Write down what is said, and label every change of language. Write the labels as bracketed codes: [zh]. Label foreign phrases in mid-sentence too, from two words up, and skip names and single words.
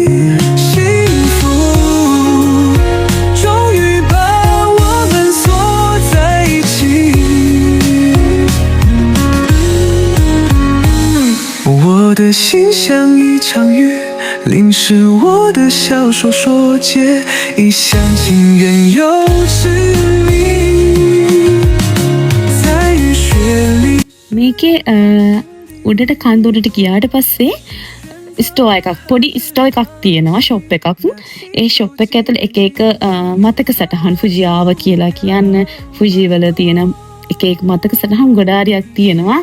[zh] 幸福终于把我们锁在一起，我的心像一场雨，淋湿我的小手说借，一厢情愿又痴迷在雨雪里。 [si] මේකේ උඩට කන්දුරට ගියාට පස්සේ ස්ටෝ එකක් පොඩි ස්ටෝ එකක් තියෙනවා ෂොප් එකක්. ඒ ෂොප් එක ඇතුළේ එක එක මතක සටහන් ෆුජියාව කියලා කියන්න ෆුජි වල තියෙන එක එක මතක සටහන් ගොඩාරියක් තියෙනවා.